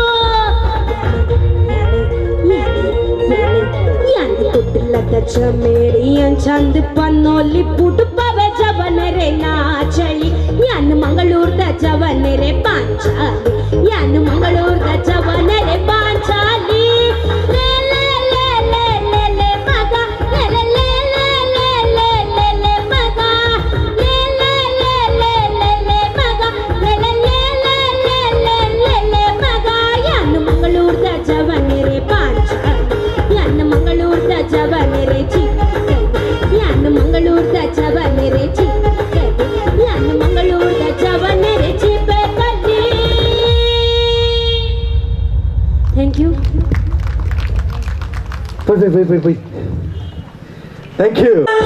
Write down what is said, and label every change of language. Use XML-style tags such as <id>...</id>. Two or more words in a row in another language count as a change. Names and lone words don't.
<tcy>ಯಾನ್ ಕುಟ್ಲದ ಚಮೇಳಿ ಚಂದ ಪನ್ನೋಲಿ ಪುಟುಪವೆ ಜವನರೆ ನಾಚಳಿ ಯಾನ್ ಮಂಗಳೂರ್ದ ಜವನರೆ ಪಾಂಚಾಲಿ ಯಾನ್ ಮಂಗಳೂರ್ದ ಜವನರೆ ಪಾಂಚಾಲಿ ಲೇ ಲೇ ಲೇ ಲೇ ಲೇ ಲೇ ಮಗ ಲೇ ಲೇ ಲೇ ಲೇ ಲೇ ಲೇ ಲೇ ಲೇ ಮಗ ಲೇ ಲೇ ಲೇ ಲೇ ಲೇ ಲೇ ಮಗ ಲೇ ಲೇ ಲೇ ಲೇ ಲೇ ಲೇ ಲೇ ಲೇ ಮಗ ಯಾನ್ ಮಂಗಳೂರ್ದ ಜವನರೆ ಪಾಂಚಾಲಿ ಯಾನ್ ಮಂಗಳೂರ್ದ ಜವನರೆ ಚಿಕ್ಕಲಿ ಯಾನ್ ಮಂಗಳೂರ್ದ ಜವನರೆ ಚಿಕ್ಕಲಿ ಯಾನ್ ಮಂಗಳೂರ್ದ ಜವನರೆ ಚಿಕ್ಕಲಿ</tcy> <en>Thank you Wait. Thank you.</en>